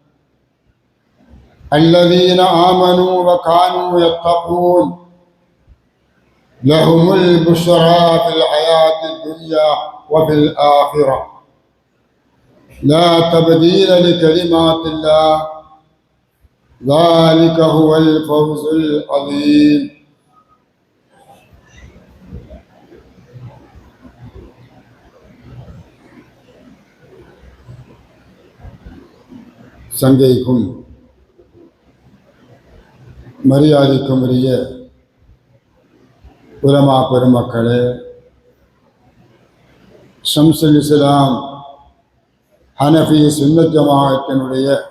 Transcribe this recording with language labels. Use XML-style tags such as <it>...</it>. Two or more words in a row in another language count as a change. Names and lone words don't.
<ar>الذين آمنوا وكانوا يتقون لهم البشرى في الحياة الدنيا وفي الآخرة لا تبديل لكلمات الله ذلك هو الفوز العظيم.</ar> <ta>சங்கைக்கும் மரியாதைக்கும் உரிய உலமா பெருமக்களே, ஷம்சுல் இஸ்லாம் ஹனஃபி சுன்னத் ஜமாஅத்தினுடைய</ta>